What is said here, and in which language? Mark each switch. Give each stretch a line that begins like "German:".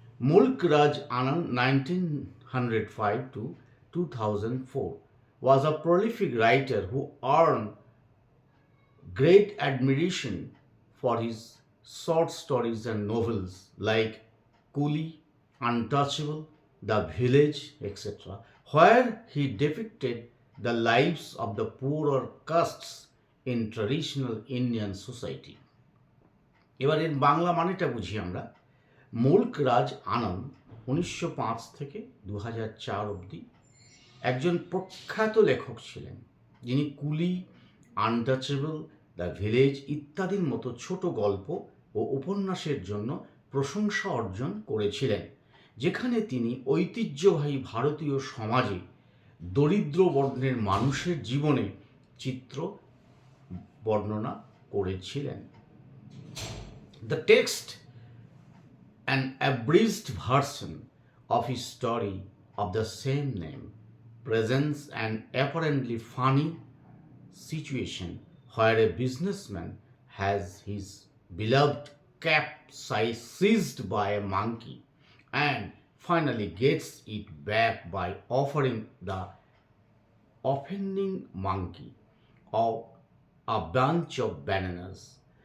English: Mulk Raj Anand 1905 to 2004 was a prolific writer who earned great admiration for his short stories and novels like Coolie, Untouchable, The Village, etc., where he depicted the lives of the poorer castes in traditional Indian society.
Bangla: এবার এর বাংলা মানেটা বুঝি আমরা। মুল্ক রাজ আনন্দ 1905 থেকে 2004 অবধি একজন প্রখ্যাত লেখক ছিলেন, যিনি কুলি, আনটাচেবল, দ্য ভিলেজ ইত্যাদির মতো ছোট গল্প ও উপন্যাসের জন্য প্রশংসা অর্জন করেছিলেন, যেখানে তিনি ঐতিহ্যবাহী ভারতীয় সমাজে দরিদ্র বর্ণের মানুষের জীবনে চিত্র বর্ণনা করেছিলেন।
English: The text, an abridged version of his story of the same name, presents an apparently funny situation where a businessman has his beloved cap seized by a monkey and finally gets it back by offering the offending monkey of a bunch of bananas.